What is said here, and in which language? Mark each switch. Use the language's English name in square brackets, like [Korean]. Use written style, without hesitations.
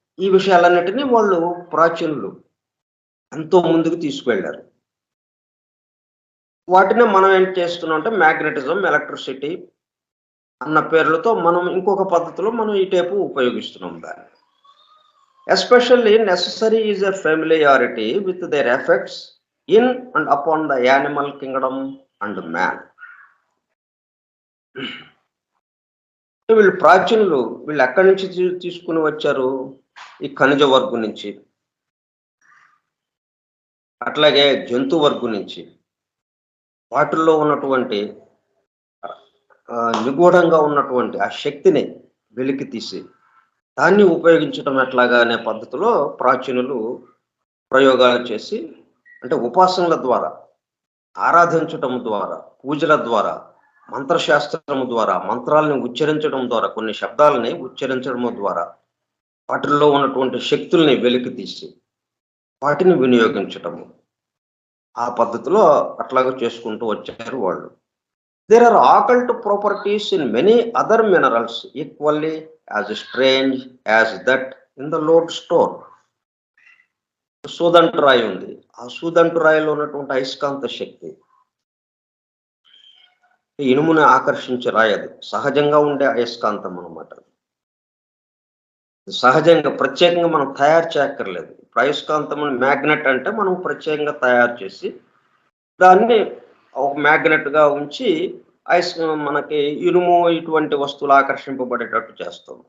[Telugu] ఈ విషయాలన్నిటినీ వాళ్ళు ప్రాచీనులు ఎంతో ముందుకు తీసుకువెళ్ళారు. వాటిని మనం ఏం చేస్తున్నాం అంటే మ్యాగ్నెటిజం, ఎలక్ట్రిసిటీ అన్న పేర్లతో మనం ఇంకొక పద్ధతిలో మనం ఈ టైపు ఉపయోగిస్తున్నాం దాన్ని. [English] Especially necessary is a familiarity with their effects in and upon the animal kingdom and man. [Telugu] వీళ్ళు ప్రాచీనులు, వీళ్ళు ఎక్కడి నుంచి తీసుకుని వచ్చారు? ఈ ఖనిజ వర్గం నుంచి, అట్లాగే జంతు వర్గం నుంచి. వాటిల్లో ఉన్నటువంటి నిగూఢంగా ఉన్నటువంటి ఆ శక్తిని వెలికి తీసి దాన్ని ఉపయోగించడం ఎట్లాగా అనే పద్ధతిలో ప్రాచీనులు ప్రయోగాలు చేసి, అంటే ఉపాసనల ద్వారా, ఆరాధించటం ద్వారా, పూజల ద్వారా, మంత్రశాస్త్రము ద్వారా, మంత్రాలను ఉచ్చరించడం ద్వారా, కొన్ని శబ్దాలని ఉచ్చరించడము ద్వారా వాటిల్లో ఉన్నటువంటి శక్తుల్ని వెలికితీసి వాటిని వినియోగించటము. ఆ పద్ధతిలో అట్లాగా చేసుకుంటూ వచ్చారు వాళ్ళు. [English] There are occult properties in many other minerals equally as strange as that in the lodestone. [Telugu] సూదంటురాయి ఉంది. ఆ సూదంటురాయిలో ఉన్నటువంటి అయస్కాంత శక్తి ఇనుముని ఆకర్షించే రాయి, అది సహజంగా ఉండే అయస్కాంతం అన్నమాట. సహజంగా ప్రత్యేకంగా మనం తయారు చేయక్కర్లేదు. ఇప్పుడు అయస్కాంతముని మ్యాగ్నెట్ అంటే మనం ప్రత్యేకంగా తయారు చేసి దాన్ని ఒక మ్యాగ్నెట్ గా ఉంచి మనకి ఇనుము ఇటువంటి వస్తువులు ఆకర్షింపబడేటట్టు చేస్తాం.